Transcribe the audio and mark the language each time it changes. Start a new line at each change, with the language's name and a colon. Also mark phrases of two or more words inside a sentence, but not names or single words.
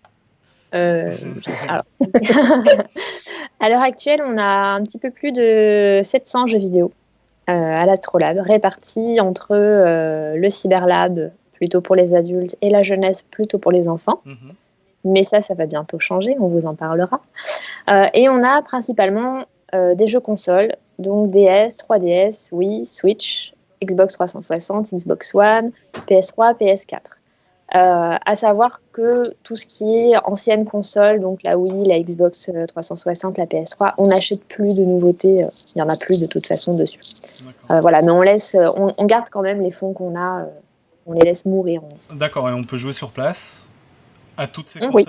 French: Alors, à l'heure actuelle, on a un petit peu plus de 700 jeux vidéo à l'Astrolabe, répartis entre le Cyberlab, plutôt pour les adultes, et la jeunesse, plutôt pour les enfants. Mais ça va bientôt changer, on vous en parlera. Et on a principalement des jeux consoles, donc DS, 3DS, Wii, Switch, Xbox 360, Xbox One, PS3, PS4. À savoir que tout ce qui est ancienne console, donc la Wii, la Xbox 360, la PS3, on n'achète plus de nouveautés, il n'y en a plus de toute façon dessus. Voilà, mais on garde quand même les fonds qu'on a, on les laisse mourir. D'accord, et on peut jouer sur place à toutes ces consoles-là?